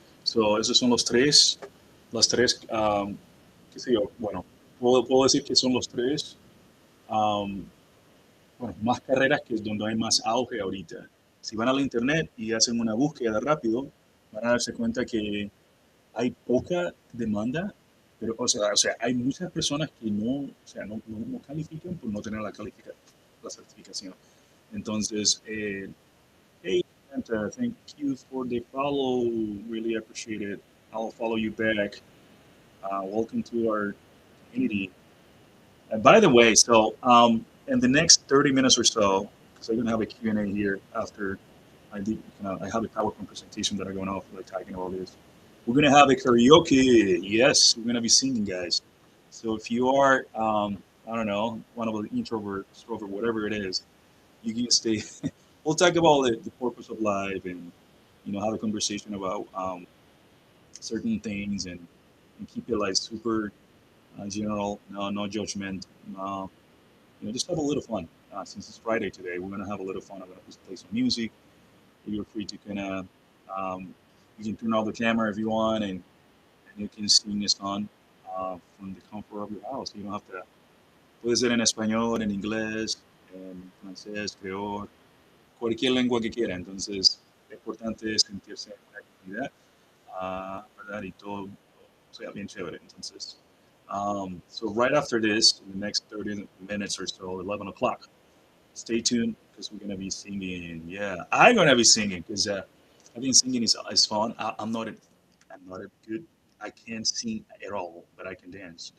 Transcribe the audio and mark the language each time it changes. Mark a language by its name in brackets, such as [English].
[Spanish] So, esos son las tres, qué sé yo, bueno, puedo decir que son los tres um, bueno, más carreras que es donde hay más auge ahorita. Si van a la internet y hacen una búsqueda rápido, van a darse cuenta que hay poca demanda, pero o sea, hay muchas personas que no, o sea, no califican por no tener la certificación. [English] Entonces, hey, Santa, thank you for the follow. Really appreciate it. I'll follow you back. Welcome to our community. And by the way, in the next 30 minutes or so, because I'm gonna have a Q&A here after I have a PowerPoint presentation that I'm going off like talking about this. We're gonna have a karaoke. Yes, we're gonna be singing, guys. So if you are, I don't know, one of the introvert, extrovert, whatever it is, you can stay. We'll talk about the purpose of life and have a conversation about certain things and keep it like super general, no judgment. Uh, just have a little fun. Since it's Friday today, we're gonna have a little fun. I'm gonna play some music. You're free to kind of you can turn off the camera if you want, and you can sing the song from the comfort of your house. You don't have to. [Spanish] Puede ser en español, en inglés, en francés, creol, cualquier lengua que quiera. Entonces, lo importante es sentirse en la comunidad, ¿verdad? Y todo sea bien chévere. [English] Entonces, so right after this, in the next 30 minutes or so, 11 o'clock, stay tuned because we're gonna be singing. Yeah, I'm gonna be singing because I think singing is fun. I'm not a good. I can't sing at all, but I can dance.